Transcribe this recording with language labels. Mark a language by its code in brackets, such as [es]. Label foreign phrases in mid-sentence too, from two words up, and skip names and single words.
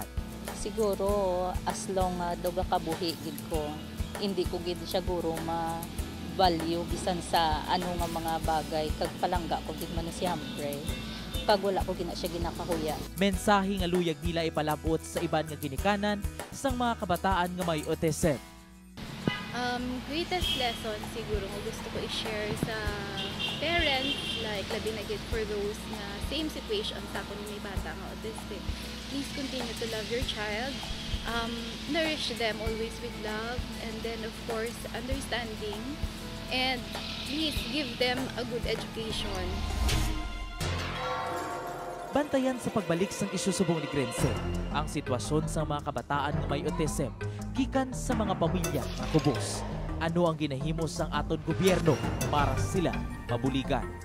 [hil] Siguro [en] as long [hil] doga kabuhi gid ko, hindi ko gid siya guro ma-value bisan sa ano nga mga bagay kag palangga ko gid man siyempre. Pag wala ko gina siya ginakahuya. Mensahe nga luyag nila ipalabot sa iban nga ginikanan sang mga kabataan nga may autism. [en] Greatest lesson [hil] siguro nga gusto ko i-share sa parents, like labi na gid [en] for those [hil] na [en] same situation [hil] sa akong may bata nga autistic. [en] Please continue to love your child. Nourish them always with love, and then of course understanding, and please give them a good education. [hil] Bantayan sa pagbalik sang isyu subong ni Grense, ang sitwasyon sa mga kabataan nga may autism gikan sa mga pamilya nga kubos. Ano ang ginahimo sang aton gobyerno para sila mabuligan?